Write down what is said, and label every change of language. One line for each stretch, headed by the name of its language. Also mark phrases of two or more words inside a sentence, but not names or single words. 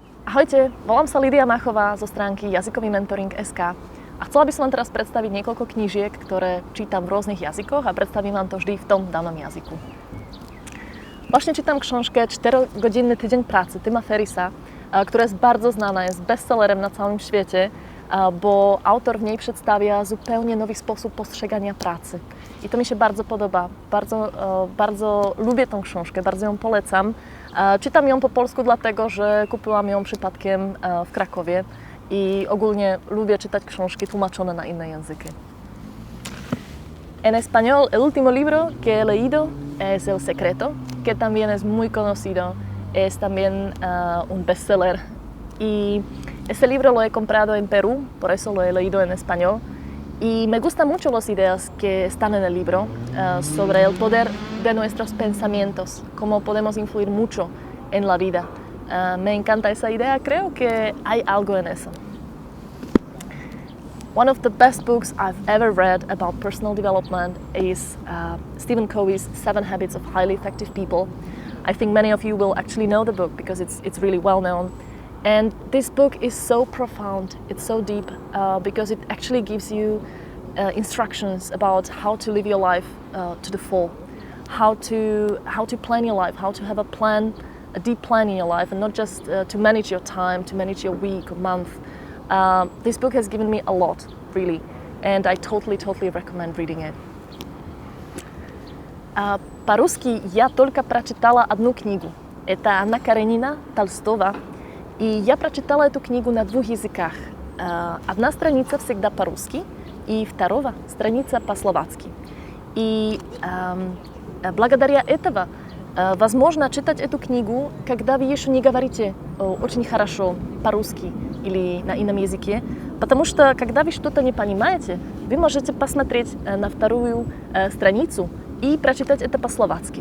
Slovak: Ahojte, volám sa Lídia Machová zo stránky jazykovýmentoring.sk a chcela by som vám teraz predstaviť niekoľko knížiek, ktoré čítam v rôznych jazykoch a predstavím vám to vždy v tom danom jazyku.
Polish: Właśnie czytam książkę 4-godzinny tydzień pracy Tima Ferrisa, która jest bardzo znana, jest bestsellerem na całym świecie, bo autor w niej przedstawia zupełnie nowy sposób postrzegania pracy. I to mi się bardzo podoba. Bardzo lubię tą książkę, bardzo ją polecam. Czytam ją po polsku dlatego, że kupiłam ją przypadkiem w Krakowie i ogólnie lubię czytać książki tłumaczone na inne języki.
Spanish: En español, el último libro que he leído es El Secreto, que también es muy conocido, es también un bestseller. Y este libro lo he comprado en Perú, por eso lo he leído en español. Y me gustan mucho las ideas que están en el libro sobre el poder de nuestros pensamientos, cómo podemos influir mucho en la vida. Me encanta esa idea, creo que hay algo en eso.
English: One of the best books I've ever read about personal development is Stephen Covey's 7 Habits of Highly Effective People. I think many of you will actually know the book because it's really well known. And this book is so profound, it's so deep, because it actually gives you instructions about how to live your life to the full, how to plan your life, how to have a deep plan in your life, and not just to manage your time, to manage your week or month. This book has given me a lot, really, and I totally recommend reading it.
Russian: По-русски я только прочитала одну книгу. Это Анна Каренина Толстого. И я прочитала эту книгу на 2 языках. Одна страница всегда по-русски, и вторая страница по-словацки. И благодаря этого возможно читать эту книгу, когда вы еще не говорите очень хорошо по-русски или на ином языке, потому что когда вы что-то не понимаете, вы можете посмотреть на вторую страницу и прочитать это по-словацки.